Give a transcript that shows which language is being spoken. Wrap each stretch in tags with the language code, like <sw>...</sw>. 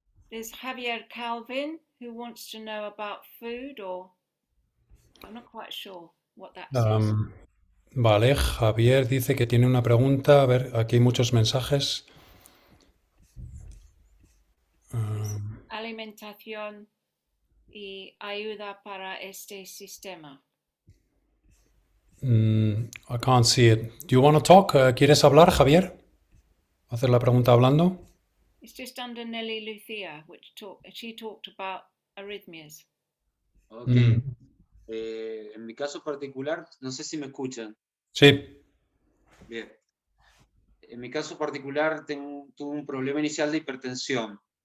<en>There's Javier Calvin who wants to know about food, or I'm not quite sure what that says.</en> <es>Vale, Javier dice que tiene una pregunta. A ver, aquí hay muchos mensajes. Es alimentación y ayuda para este sistema.</es> <en>I can't see it. Do you want to talk?</en> <es>¿Quieres hablar, Javier? ¿Hacer la pregunta hablando?</es> <en>It's just under Nelly Lucia, she talked about arrhythmias. Ok.</en> <es>En mi caso particular, no sé si me escuchan. Sí. Bien. En mi caso particular tuve un problema inicial de hipertensión.</es>